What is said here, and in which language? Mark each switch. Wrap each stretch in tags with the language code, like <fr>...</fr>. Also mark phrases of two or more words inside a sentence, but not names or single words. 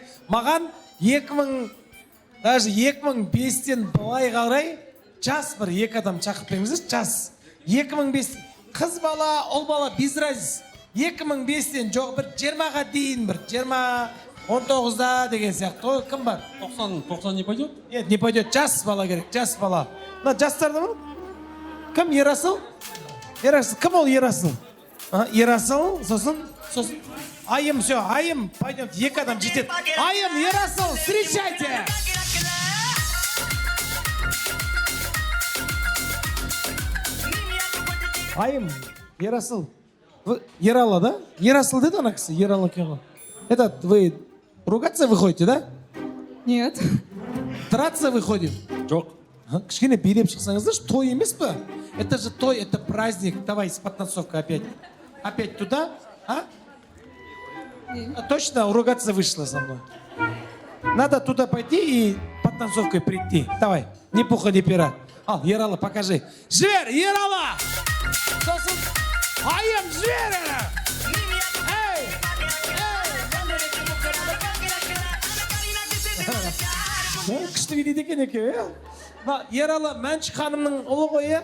<kk>Маған 2005-тен былай қарай жас бір екі адам шақырып беріңіздер, жас. 2005 қыз бала, ұл бала</kk> <ru>без разница.</ru> <kk>2005-тен жоқ бір 20-ға дейін бір 19-да деген сияқты. Кім бар?</kk> <ru>90 не пойдет? Нет, не пойдет.</ru> <kk>Жас бала керек, жас бала. Мына жастарды ма? Кім? Ерасыл? Кім ол Ерасыл? Ерасыл, сосын Айым,</kk> <ru>все, Айым, пойдемте,</ru> <kk>екі адам жетеді.</kk> <ru>Айым, Ерасыл, встречайте!</ru> <kk>Айым, Ерасыл. Ералы, да? Ерасыл деді ана кісі, Ералы екен ғой.</kk> <ru>Этот, вы ругаться выходите, да? Нет. Драться выходим?</ru> <kk>Жоқ. Кішкене билеп шықсаңыздар, той емес па?</kk> <ru>Это же той, это праздник. Давай, с подтанцовкой опять. Опять туда, а? Точно ругаться вышла со мной. Надо туда пойти и подтанцовкой прийти. Давай, ни пуха, ни пера.</ru> <kk>Ал, Ералы, покажи. Жер, Ералы! Айым, жер! Эй! Күшті билейді екен екеуі, иә? Ералы Мәншік ханымның ұлы ғой, иә?</kk>